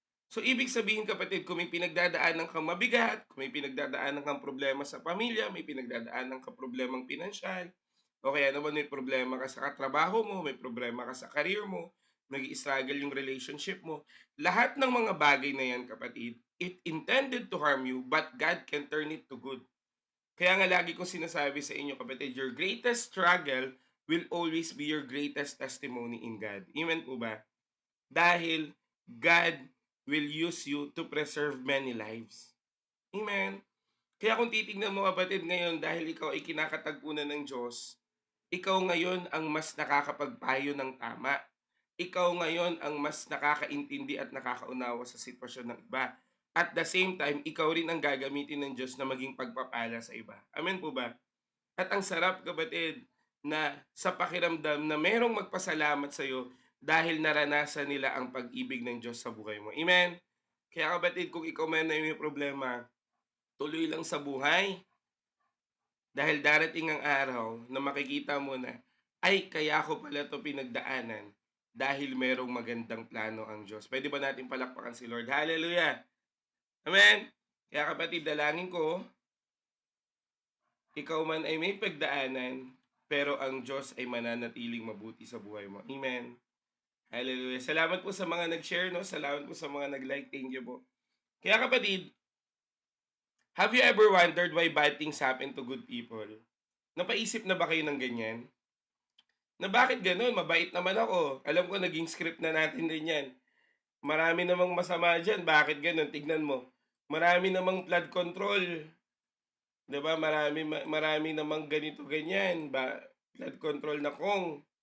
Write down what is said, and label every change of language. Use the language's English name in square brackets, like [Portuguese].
[Filipino] So, ibig sabihin kapatid, kung may pinagdadaanan kang mabigat, kung may pinagdadaanan kang problema sa pamilya, may pinagdadaanan kang problemang pinansyal, o kaya naman may problema ka sa katrabaho mo, may problema ka sa career mo, nag-i-struggle yung relationship mo, lahat ng mga bagay na yan kapatid, [English] it intended to harm you, but God can turn it to good. [Filipino] Kaya nga lagi kong sinasabi sa inyo kapatid, [English] your greatest struggle will always be your greatest testimony in God. [Filipino] Amen po ba? Dahil [English] God will use you to preserve many lives. Amen? [Filipino] Kaya kung titignan mo kapatid ngayon, dahil ikaw ay kinakatagpo na ng Diyos, ikaw ngayon ang mas nakakapagpayo ng tama. Ikaw ngayon ang mas nakakaintindi at nakakaunawa sa sitwasyon ng iba. [English] At the same time, [Filipino] ikaw rin ang gagamitin ng Diyos na maging pagpapala sa iba. Amen po ba? At ang sarap kapatid na sa pakiramdam na merong magpasalamat sa iyo dahil naranasan nila ang pag-ibig ng Diyos sa buhay mo. Amen? Kaya kapatid, kung ikaw man ay may problema, tuloy lang sa buhay. Dahil darating ang araw na makikita mo na, ay kaya ko pala to pinagdaanan dahil merong magandang plano ang Diyos. Pwede ba natin palakpakan si Lord? Hallelujah! Amen? Kaya kapatid, dalangin ko, ikaw man ay may pagdaanan, pero ang Diyos ay mananatiling mabuti sa buhay mo. Amen. Hallelujah. Salamat po sa mga nag-share, no? Salamat po sa mga nag-like. [English] Thank you po. [Filipino] Kaya kapatid, [English] have you ever wondered why bad things happen to good people? [Filipino] Napaisip na ba kayo ng ganyan? Na bakit ganun? Mabait naman ako. Alam ko naging script na natin din yan. Marami namang masama dyan. Bakit ganun? Tignan mo. Marami namang flood control. 'Di ba marami namang ganito ganyan, flood control na kung.